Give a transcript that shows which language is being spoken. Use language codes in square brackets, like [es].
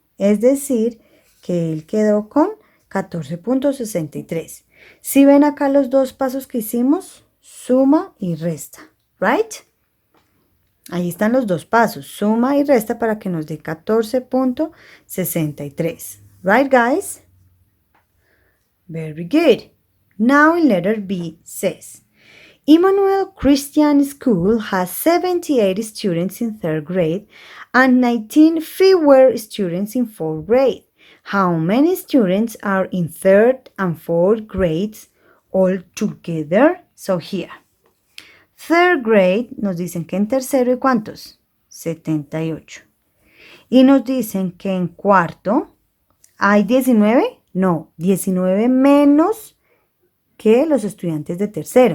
[es] Es decir, que él quedó con 14.63. Si ven acá los dos pasos que hicimos, suma y resta. ¿Right? Ahí están los dos pasos, suma y resta para que nos dé 14.63. [en] Right, guys? Very good. Now in letter B says, Emmanuel Christian School has 78 students in 3rd grade and 19 fewer students in 4th grade. How many students are in 3rd and 4th grades all together? So here, 3rd grade [es] nos dicen que en tercero, ¿y cuántos? 78. Y nos dicen que en cuarto hay 19. No, 19 menos que los estudiantes de tercero.